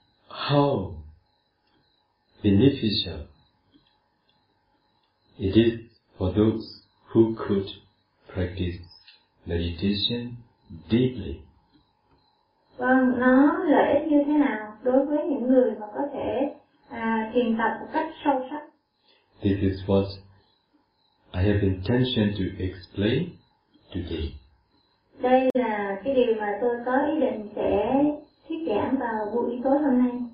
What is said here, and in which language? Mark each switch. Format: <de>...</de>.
<en>How beneficial it is for those who could practice meditation deeply.</en> <vi>Vâng, nó lợi ích như thế nào đối với những người mà có thể thiền tập một cách sâu sắc.</vi> <en>This is what I have intention to explain today.</en> <vi>Đây là cái điều mà tôi có ý định sẽ thuyết giảng vào buổi tối hôm nay.</vi>